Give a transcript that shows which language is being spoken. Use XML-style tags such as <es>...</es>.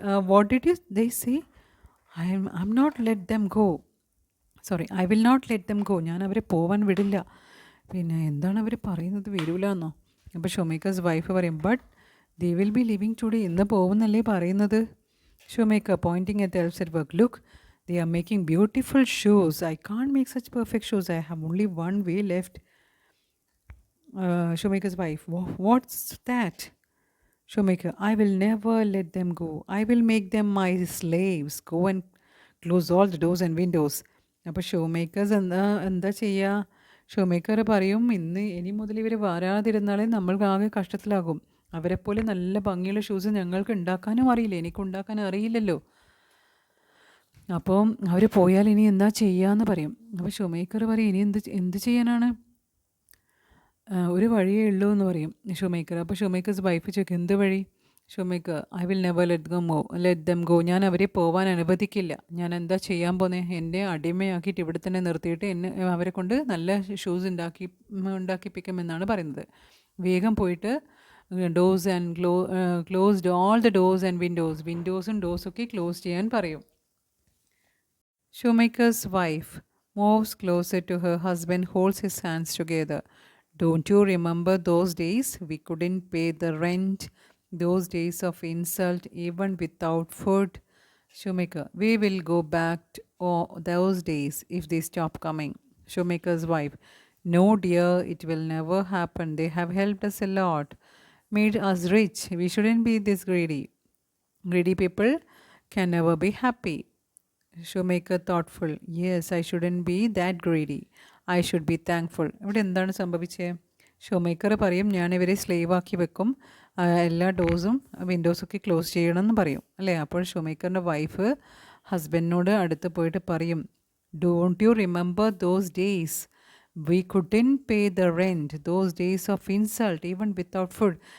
<en>What did you they say? I am not let them go. I will not let them go.</en> <ml>ഞാൻ അവരെ പോവാൻ വിടില്ല. പിന്നെ എന്താണ് അവർ പറയുന്നത്, വരൂല എന്നോ? അപ്പോൾ ഷൂമേക്കേഴ്സ് വൈഫ് പറയും,</ml> <en>But they will be living today.</en> <ml>ഇന്ന് പോകുന്നല്ലേ പറയുന്നത്.</ml> <en>Shoemaker pointing at the elves at work. Look, they are making beautiful shoes. I can't make such perfect shoes. I have only one way left. Shoemaker's wife. What's that? Shoemaker. I will never let them go. I will make them my slaves. Go and close all the doors and windows.</en> <ml>അപ്പോൾ ഷോമേക്കേഴ്സ് എന്താ ചെയ്യുക? ഷോമേക്കർ പറയും, ഇനി മുതൽ ഇവർ വരാതിരുന്നാലേ നമ്മൾക്ക് ആകെ കഷ്ടത്തിലാകും. അവരെപ്പോലെ നല്ല ഭംഗിയുള്ള ഷൂസ് ഞങ്ങൾക്ക് ഉണ്ടാക്കാനും അറിയില്ല, എനിക്കുണ്ടാക്കാൻ അറിയില്ലല്ലോ. അപ്പോൾ അവർ പോയാൽ ഇനി എന്താ ചെയ്യാന്ന് പറയും. അപ്പോൾ ഷൂമേക്കർ പറയും, ഇനി എന്ത് ചെയ്യാനാണ്, ഒരു വഴിയേ ഉള്ളൂ എന്ന് പറയും ഷൂമേക്കർ. അപ്പോൾ ഷൂമേക്കേഴ്സ് വൈഫ് ചോദിക്കും, എന്ത് വഴി? Shoemaker,</ml> <en>I will never let them go.</en> <ml>ഞാൻ അവരെ പോവാൻ അനുവദിക്കില്ല. ഞാൻ എന്താ ചെയ്യാൻ പോകുന്നത്? എന്നെ അടിമയാക്കിയിട്ട് ഇവിടെ തന്നെ നിർത്തിയിട്ട് അവരെ കൊണ്ട് നല്ല ഷൂസ് ഉണ്ടാക്കിപ്പിക്കുമെന്നാണ് പറയുന്നത്. വേഗം പോയിട്ട്</ml> <en>doors and closed all the doors and വിൻഡോസും</en> <ml>ഡോർസൊക്കെ close ചെയ്യാൻ പറയും.</ml> <en>Shoemaker's wife moves closer to her husband, holds his hands together. Don't you remember those days? We couldn't pay the rent. Those days of insult, even without food. Shoemaker, we will go back to those days if they stop coming. Shoemaker's wife, no dear, it will never happen. They have helped us a lot, made us rich. We shouldn't be this greedy. Greedy people can never be happy. Shoemaker thoughtful. Yes, I shouldn't be that greedy. I should be thankful.</en> <ml>ഇവിടെ എന്താണ് സംഭവിച്ചത്? ഷോമേക്കർ പറയും, ഞാൻ ഇവരെ slave ആക്കി വെക്കും, എല്ലാ ഡോസും വിൻഡോസൊക്കെ close ചെയ്യണമെന്ന് പറയും അല്ലേ. അപ്പോൾ ഷോമേക്കറിൻ്റെ വൈഫ് ഹസ്ബൻഡിനോട് അടുത്ത് പോയിട്ട് പറയും,</ml> <en>Don't you remember those days? We couldn't pay the rent. Those days of insult even without food.</en>